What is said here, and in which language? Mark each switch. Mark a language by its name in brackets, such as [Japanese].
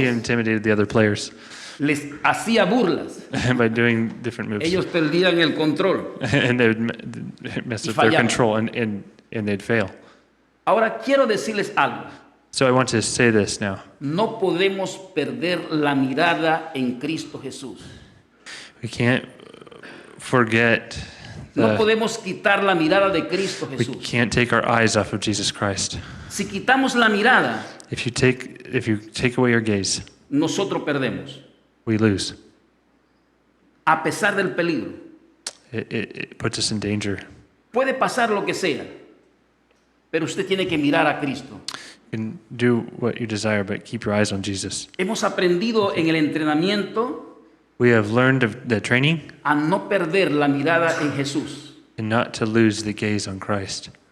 [English] intimidated the other players [Spanish] les hacía burlas. [English] by doing different moves. [Spanish] Ellos perdían el control. [English] And they would mess [Spanish] Y [English] up their [Spanish] fallaban. [English] control and they'd fail. [Spanish] Ahora quiero decirles algo. [English] So I want to say this now. [Spanish] No podemos perder la mirada en Cristo Jesús. [English] We can't forget, [Spanish] No podemos quitar la mirada de Cristo [English] we [Spanish] Jesús. [English] can't take our eyes off of Jesus Christ. [Spanish] Si quitamos la mirada, [English] If you take away your gaze, [Spanish] nosotros perdemos. [English] we lose. [Spanish] A pesar del peligro. [English] It puts us in danger. [Spanish] Puede pasar lo que sea, pero usted tiene que mirar a Cristo. [English] You can do what you desire, but keep your eyes on Jesus. [Spanish] Hemos aprendido en el entrenamiento [English] We have learned of the training [Spanish] a no perder la mirada en Jesús. [English] and not to lose the gaze on Christ.